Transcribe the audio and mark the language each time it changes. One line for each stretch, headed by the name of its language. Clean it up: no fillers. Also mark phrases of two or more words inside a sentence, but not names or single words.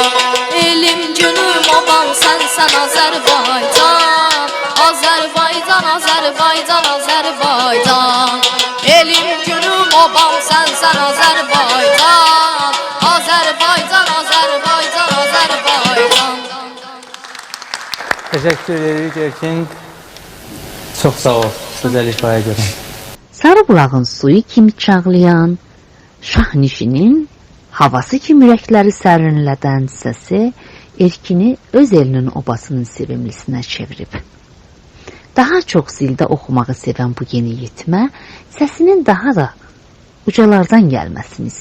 Azerbaijani: Elim günüm obam sənsən Azərbaycan. Azərbaycan, Azərbaycan, Azərbaycan. Elim günüm obam sənsən Azərbaycan. Azərbaycan, Azərbaycan, Azərbaycan. Teşekkür edirik Erkin.
Turkish: Çok sağ ol. Güzel ifade ederim.
Azerbaijani: Sarıbulağın suyu kimi çağlayan, Şahnişinin havası kimi ürəkləri sərinlədən səsi Erkini öz elinin obasının sevimlisinə çevirib. Daha çox zildə oxumağı sevən bu yeni yetmə səsinin daha da ucalardan gəlməsini istəyir.